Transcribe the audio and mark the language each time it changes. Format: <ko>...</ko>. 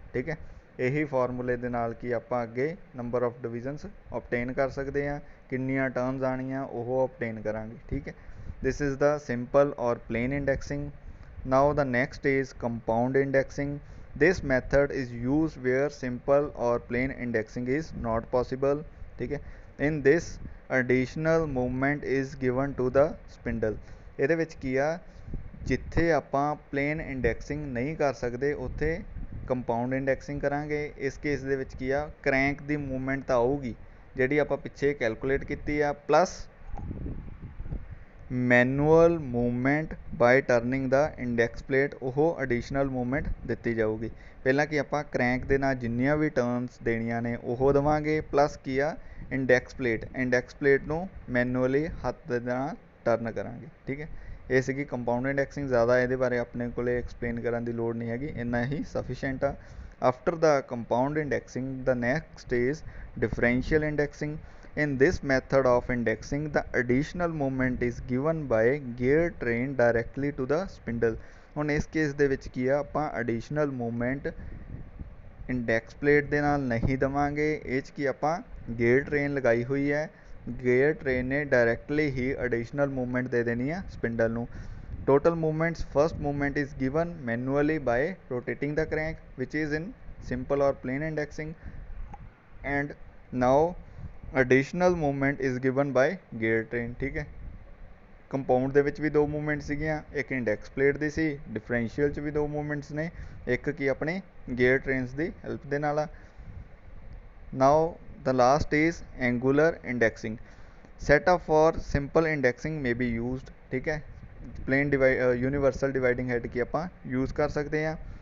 <hi>ठीक है, यही फार्मूले</hi> <pa>ਦੇ ਨਾਲ ਕੀ ਆਪਾਂ ਅੱਗੇ ਨੰਬਰ ਆਫ ਡਿਵੀਜ਼ਨਸ obtain ਕਰ ਸਕਦੇ ਹਾਂ, ਕਿੰਨੀਆਂ ਟਰਨਸ ਆਣੀਆਂ ਉਹ obtain ਕਰਾਂਗੇ। ਠੀਕ ਹੈ,</pa> <en>this is the simple or plain indexing। now the next is compound indexing। this method is used where simple or plain indexing is not possible।</en> <hi>ठीक है,</hi> <en>in this additional movement is given to the spindle।</en> <pa>ਇਹਦੇ ਵਿੱਚ ਕੀ ਆ ਜਿੱਥੇ ਆਪਾਂ plain indexing ਨਹੀਂ ਕਰ ਸਕਦੇ ਉੱਥੇ ਕੰਪਾਊਂਡ ਇੰਡੈਕਸਿੰਗ ਕਰਾਂਗੇ। ਇਸ ਕੇਸ ਦੇ ਵਿੱਚ ਕੀ ਆ ਕਰੈਂਕ ਦੀ ਮੂਵਮੈਂਟ ਤਾਂ ਆਊਗੀ ਜਿਹੜੀ ਆਪਾਂ ਪਿੱਛੇ ਕੈਲਕੂਲੇਟ ਕੀਤੀ ਆ, ਪਲੱਸ ਮੈਨੂਅਲ ਮੂਵਮੈਂਟ ਬਾਈ ਟਰਨਿੰਗ ਦਾ ਇੰਡੈਕਸ ਪਲੇਟ, ਉਹ ਐਡੀਸ਼ਨਲ ਮੂਵਮੈਂਟ ਦਿੱਤੀ ਜਾਊਗੀ। ਪਹਿਲਾਂ ਕੀ ਆਪਾਂ ਕਰੈਂਕ ਦੇ ਨਾਲ ਜਿੰਨੀਆਂ ਵੀ ਟਰਨਸ ਦੇਣੀਆਂ ਨੇ ਉਹ ਦੇਵਾਂਗੇ, ਪਲੱਸ ਕੀ ਆ ਇੰਡੈਕਸ ਪਲੇਟ ਨੂੰ ਮੈਨੂਅਲੀ ਹੱਥ ਦੇ ਨਾਲ ਟਰਨ ਕਰਾਂਗੇ। ਠੀਕ ਹੈ, ਇਹ ਸੀਗੀ ਕੰਪਾਊਂਡ ਇੰਡੈਕਸਿੰਗ। ਜ਼ਿਆਦਾ ਇਹਦੇ ਬਾਰੇ ਆਪਣੇ ਕੋਲ ਐਕਸਪਲੇਨ ਕਰਨ ਦੀ ਲੋੜ ਨਹੀਂ ਹੈਗੀ, ਇੰਨਾ ਹੀ ਸਫੀਸ਼ੀਐਂਟ ਆ।</pa> <en>After the compound indexing the next is differential indexing। in this method of indexing the additional movement is given by gear train directly to the spindle।</en> <pa>ਹੁਣ ਇਸ ਕੇਸ ਦੇ ਵਿੱਚ ਕੀ ਆ ਆਪਾਂ additional movement ਇੰਡੈਕਸ ਪਲੇਟ ਦੇ ਨਾਲ ਨਹੀਂ ਦੇਵਾਂਗੇ, ਇਹ 'ਚ ਕੀ ਆਪਾਂ ਗੇਅਰ ਟ੍ਰੇਨ ਲਗਾਈ ਹੋਈ ਹੈ, ਗੇਅਰ ਟ੍ਰੇਨ ਨੇ ਡਾਇਰੈਕਟਲੀ ਹੀ ਐਡੀਸ਼ਨਲ ਮੂਵਮੈਂਟ ਦੇ ਦੇਣੀ ਆ ਸਪਿੰਡਲ ਨੂੰ।</pa> <en>total movements, first movement is given manually by rotating the crank which is in simple or plain indexing, and now additional movement is given by gear train।</en> <pa>ठीक है, compound ਦੇ ਵਿੱਚ ਵੀ ਦੋ movement ਸੀਗੀਆਂ, ਇੱਕ ਇੰਡੈਕਸ ਪਲੇਟ ਦੀ ਸੀ, differential 'ਚ ਵੀ ਦੋ movements ਨੇ, ਇੱਕ ਕੀ ਆਪਣੇ ਗੇਅਰ ਟ੍ਰੇਨਸ ਦੀ ਹੈਲਪ ਦੇ ਨਾਲ ਆ।</pa> <en>Now the last is angular indexing. Setup for simple indexing may be used.</en> <pa>ਠੀਕ ਹੈ,</pa> <en>plain universal dividing head</en> <pa>ਕੀ ਆਪਾਂ ਯੂਜ਼ ਕਰ ਸਕਦੇ ਹਾਂ।</pa>